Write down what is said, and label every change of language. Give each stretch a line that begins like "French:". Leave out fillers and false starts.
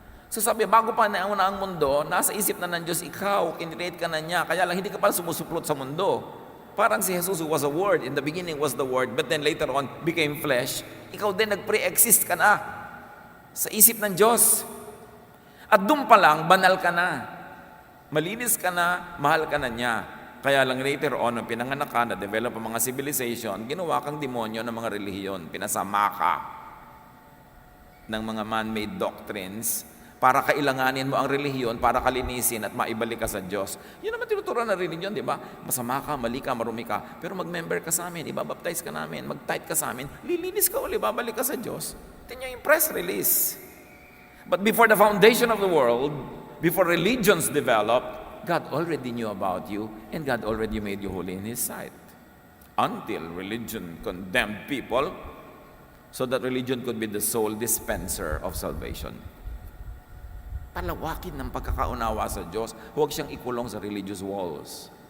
Filipino: So sabi, bago pa nauna ang mundo, nasa isip na ng Diyos ikaw, kinrate ka na niya, kaya lang hindi ka pa sumusuplot sa mundo. Parang si
English: Jesus who was a Word, in the beginning was the Word, but then later on became flesh.
Filipino: Ikaw din nag-pre-exist ka na sa isip ng Diyos. At doon pa lang, banal ka na. Malinis ka na, mahal ka na niya. Kaya lang
English: later on,
Filipino: nung pinanganak ka, na-develop ang mga civilization, ginawa kang demonyo ng mga relihiyon. Pinasama ka ng mga
English: man-made doctrines
Filipino: para kailanganin mo ang relihiyon, para kalinisin at maibalik ka sa Diyos. Yun naman tinuturuan na relihiyon, di ba? Masama ka, mali ka, marumi ka. Pero mag-member ka sa amin, ibabaptize ka namin, mag-tithe ka sa amin, lilinis ka uli, babalik ka sa Diyos. Tingnan yung press release.
English: But before the foundation of the world, before religions developed, God already knew about you and God already made you holy in His sight. Until religion condemned people so that religion could be the sole dispenser of salvation.
Filipino: Palawakin ng pagkakaunawa sa Diyos, huwag siyang ikulong sa religious walls.